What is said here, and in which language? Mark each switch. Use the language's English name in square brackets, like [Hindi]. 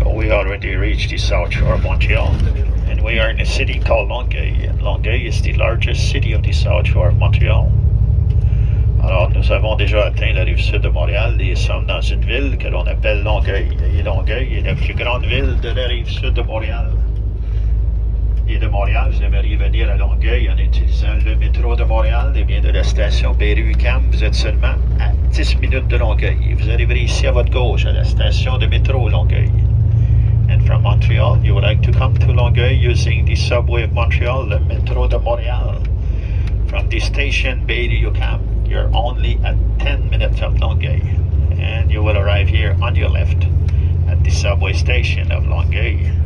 [English] Already reached the south shore of Montreal, and we are in a city called Longueuil, and Longueuil is the largest city of the south shore of Montreal. [French] Alors, nous avons déjà atteint la rive sud de Montréal et sommes dans une ville que l'on appelle Longueuil. Et Longueuil est la plus grande ville de la rive sud de Montréal. Et de Montréal, vous aimeriez venir à Longueuil en utilisant le métro de Montréal, et bien de la station Berry-UQAM, vous êtes seulement à 10 minutes de Longueuil. Et vous arriverez ici à votre gauche, à la station de métro Longueuil. [English] And from Montreal, you would like to come to Longueuil using the subway of Montreal, the Metro de Montréal. From the station Berry-UQAM, you're only at 10 minutes of Longueuil. And you will arrive here on your left at the subway station of Longueuil.